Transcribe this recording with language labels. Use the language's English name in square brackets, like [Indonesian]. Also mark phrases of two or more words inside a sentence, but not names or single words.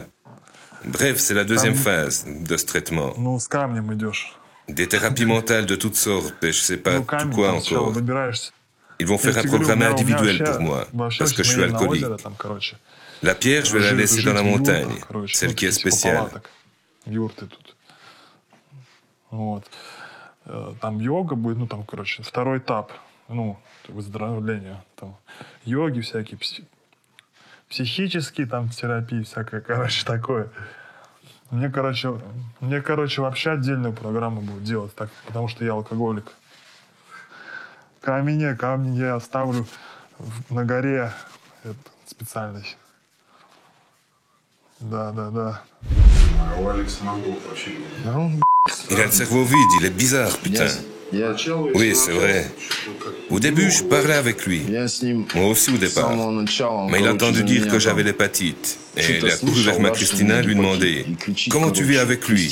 [French] Bref, c'est la deuxième phase de ce traitement. Des thérapies mentales de toutes sortes, et je sais pas tout quoi encore. Ils vont faire un programme individuel pour moi, parce que je suis alcoolique. La pierre, je vais la laisser dans la montagne, celle qui est spéciale. [Russian] Там йога будет, ну там, короче, второй этап, ну, выздоровления, там, йоги всякие, психические там терапии, всякое, короче, такое. Мне, короче, вообще отдельную программу будут делать, так, потому что я алкоголик. Камни я оставлю на горе специальность. Да. [French] Il a le cerveau vide, il est bizarre, putain. Oui, c'est vrai. Au début, je parlais avec lui. Moi aussi au départ. Mais il a entendu dire que j'avais l'hépatite. Et il a couru vers ma Christina lui demander « Comment tu vis avec lui?